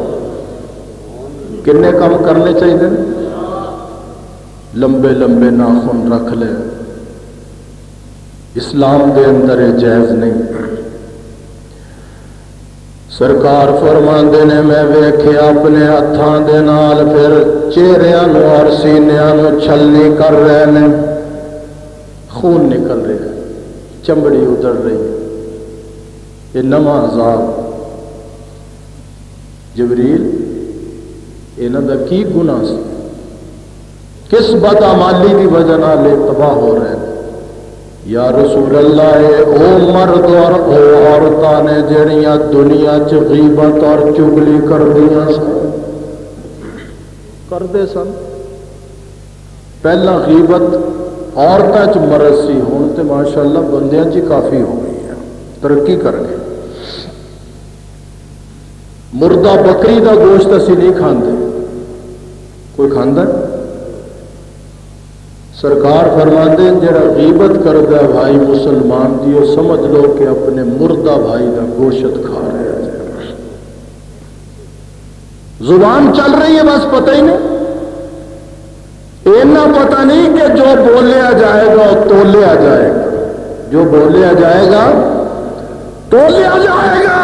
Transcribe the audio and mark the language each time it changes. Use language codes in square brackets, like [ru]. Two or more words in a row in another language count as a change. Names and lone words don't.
[ur] کتنے کام کرنے چاہیے؟ [pa] لمبے لمبے ناخن رکھ لے، اسلام دے اندر جائز نہیں۔ سرکار فرماندے نے میں ویکھیا اپنے ہتھاں دے نال پھر چہریاں نو اور سینیاں نو چھلنی کر رہے نے، خون نکل رہا ہے، چمڑی ادھر رہی ہے۔ یہ نواں عذاب، جبریل انہاں دا کی گناہ سی، کس بدعمالی دی وجہ نال تباہ ہو رہے ہیں؟ [ar] یا رسول اللہ، [pa] او مرد اور او عورتاں نے جڑیاں دنیا چ غیبت اور چگلی کردیاں سن، کردے سن۔ پہلا غیبت عورتاں چ مرض سی، ہن تے ماشاءاللہ بندیاں چ کافی ہو گئی ہے، ترقی کر گئے۔ مردہ بکری دا گوشت اسی نہیں کھاندے، کوئی کھاندا؟ سرکار فرماندے جڑا غیبت کردا بھائی مسلمان دی، وہ سمجھ لو کہ اپنے مردہ بھائی دا گوشت کھا رہا ہے۔ زبان چل رہی ہے بس پتہ ہی نہیں، اینا پتہ نہیں کہ جو بولیا جائے گا وہ تولیا جائے گا، جو بولیا جائے گا تولیا جائے گا۔